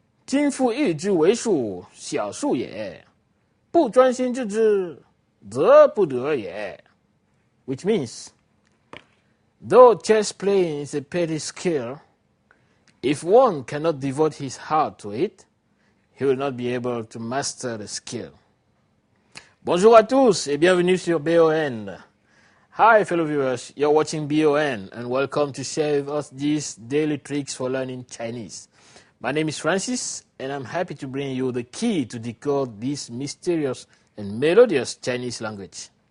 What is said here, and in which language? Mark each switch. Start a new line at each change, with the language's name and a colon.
Chinese: 金复一之为数，小数也。不专心致志，则不得也。
English: Which means, though chess playing is a petty skill, if one cannot devote his heart to it, he will not be able to master the skill.
French: Bonjour à tous et bienvenue sur BON.
English: Hi fellow viewers, you're watching BON and welcome to share with us these daily tricks for learning Chinese. My name is Francis and I'm happy to bring you the key to decode this mysterious and melodious Chinese language.